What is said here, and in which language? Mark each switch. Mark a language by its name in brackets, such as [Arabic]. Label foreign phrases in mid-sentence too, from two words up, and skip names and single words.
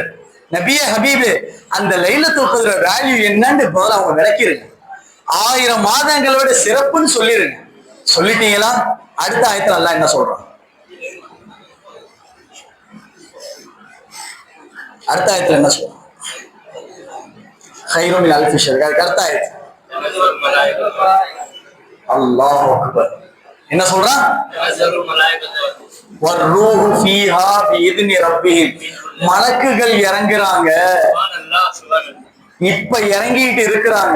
[Tamil] நபியே ஹபீபே, அந்த லைலத்துல் கத்ர் வேல்யூ என்னன்னு முதல்ல அவங்க விளக்கிருங்க. 1000 மாதங்களை விட சிறப்புன்னு சொல்லிருங்க. சொல்லிட்டீங்களா? அடுத்த ஆயத்துல அல்லாஹ் என்ன சொல்றான்? அடுத்த ஆயத்துல என்ன சொல்றான்? [Arabic] خير من ألف شهر. [Tamil] அடுத்த ஆயத்து [Arabic] الله أكبر. [Tamil] என்ன சொல்றான்? [Arabic] والروح فيها بإذن ربهم. [Tamil] மலக்குகள் இறங்குறாங்க, இப்ப இறங்கிட்டு இருக்கிறாங்க.